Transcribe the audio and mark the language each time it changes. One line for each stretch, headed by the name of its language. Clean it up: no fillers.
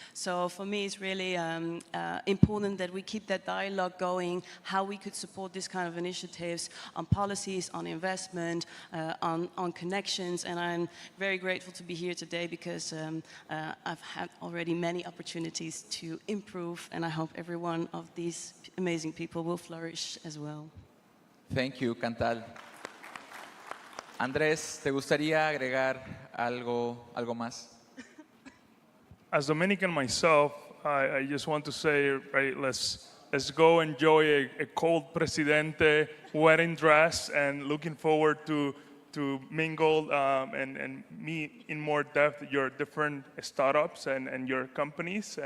English: So for me, it's really important that we keep that dialogue going, how we could support this kind of initiatives on policies, on investment, on connections. And I'm very grateful to be here today because I've had already many opportunities to improve, and I hope every one of these amazing people will flourish as well. Thank you, Chantal.
Spanish: Andrés, ¿te gustaría agregar algo más?
English: As Dominican myself, I just want to say, right, let's go enjoy a cold Presidente wedding dress, and looking forward to mingle and meet in more depth your different startups and your companies.